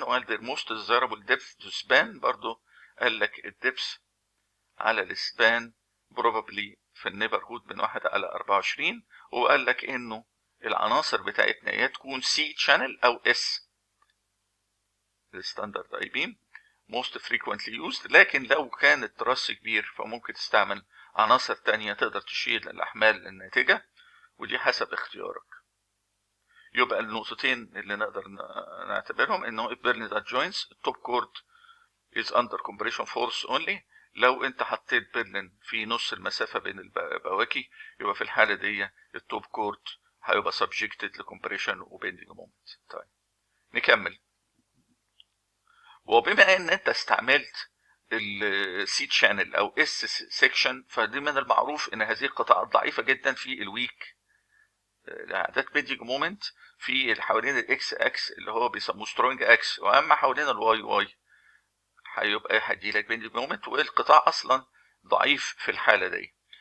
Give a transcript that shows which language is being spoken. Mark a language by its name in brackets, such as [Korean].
[English] while their most desirable depth to span، [Arabic] برضو قال لك الدبس على السبان probably في النيبرهود من 1 على 24، وقال لك انه العناصر بتاعتنا يا تكون سي شانل او اس الستاندرد اي بيم [English] most frequently used. [Arabic] لكن لو كان التراس كبير فممكن تستعمل عناصر تانية تقدر تشيل الاحمال الناتجة، ودي حسب اختيارك. يبقى النقطتين اللي نقدر نعتبرهم انه [English] if Berlin adjoins top chord is under compression force only. [Arabic] لو انت حطيت برلين في نص المسافه بين البواكي يبقى في الحاله دي التوب كورد هيبقى سبجكتد لكمبريشن وبيندنج مومنت. طيب نكمل. وبما ان انت استعملت السي شانل او اس سيكشن، فدي من المعروف ان هذه القطاعات ضعيفه جدا في الويك اعداد بيندنج مومنت في حوالين الاكس اكس اللي هو بيسموه سترونج اكس، واما حوالين الواي واي هيبقى هيديلك بيندنج مومنت، والقطاع اصلا ضعيف في الحاله دي.